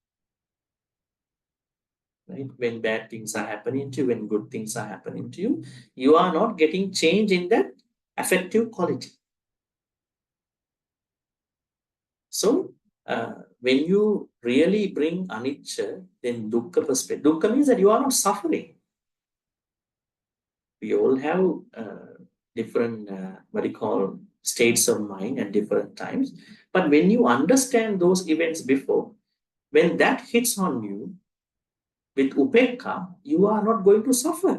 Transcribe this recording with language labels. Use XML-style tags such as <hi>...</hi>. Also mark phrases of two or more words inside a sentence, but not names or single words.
<en>Right? When bad things are happening to you, when good things are happening to you, you are not getting change in that affective quality. So, when you really bring anicca, then dukkha perspective. Dukkha means that you are not suffering. We all have different, what you call, states of mind at different times. But when you understand those events before, when that hits on you with upekha, you are not going to suffer.</en>